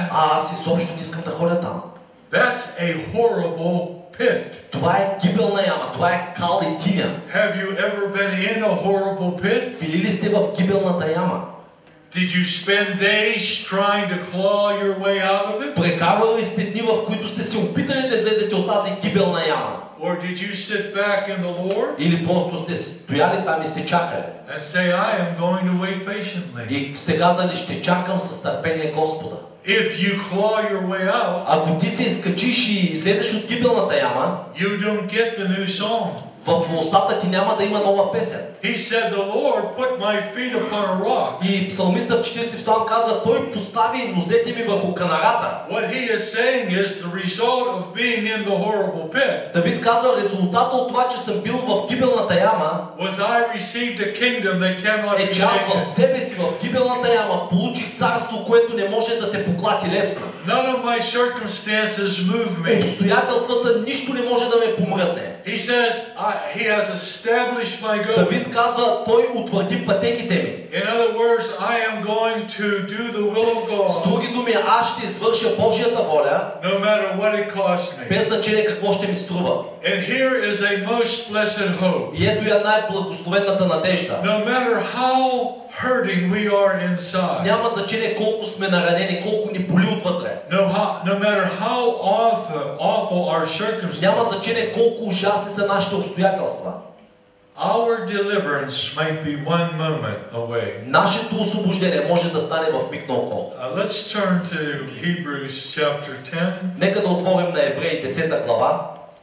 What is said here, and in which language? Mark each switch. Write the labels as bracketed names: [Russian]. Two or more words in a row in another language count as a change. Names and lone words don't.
[Bulgarian] Аз изобщо не искам да ходя там. [English] That's a horrible pit. [Bulgarian] Това е кибелна яма, това е кал и тиня. [English] Have you ever been in a horrible pit? [Bulgarian] Били ли сте в кибелната яма? [English] Did you spend days trying to claw your way out of it? [Bulgarian] Прекарвали сте дни, в които сте се опитали да излезете от тази кибелна яма? [English] Or did you sit back in the Lord [Bulgarian] Или просто сте стояли там и сте чакали? [English] and say, "I am going to wait patiently"? [Bulgarian] И сте казали, ще чакам с търпение Господа. [English] If you claw your way out, [Bulgarian] Ако ти се изкачиш и излезеш от кибелната яма, [English] you don't get the new song. [Bulgarian] в устата ти няма да има нова песен. [English] He said, "The Lord put my feet upon a rock." [Bulgarian] И псалмиста в 40 псалм казва, той постави нозете ми върху канарата. [English] What he is saying is the result of being in the horrible pit [Bulgarian] Давид казва, резултата от това, че съм бил в кибелната яма, [English] was I received a kingdom that cannot [Bulgarian] е, [English] be [Bulgarian] че аз в [English] shaken. [Bulgarian] себе си, в кибелната яма, получих царство, което не може да се поклати лесно. [English] None of my circumstances move me. [Bulgarian] Обстоятелствата нищо не може да ме помръдне. [English] He says, he has established my goal. [Bulgarian] Давид казва, той утвърди пътеките ми. [English] In other words, I am going to do the will of [Bulgarian] С [English] God, [Bulgarian] други думи, аз ще извърша Божията воля, [English] no matter what it costs me. [Bulgarian] без значение какво ще ми струва. [English] And here is a most blessed hope. [Bulgarian] И ето я най-благословената надежда. [English] No matter how hurting we are inside, [Bulgarian] Няма значение колко сме наранени, колко ни боли отвътре. [English] no matter how awful our [Bulgarian] Няма [English] circumstances, [Bulgarian] значение колко ужасни са нашите обстоятелства. [English] our deliverance might be one moment away. [Bulgarian] Нашето освобождение може да стане в миг на око. [English] Let's turn to Hebrews chapter 10. [Bulgarian] Нека да отворим на Евреи 10 глава.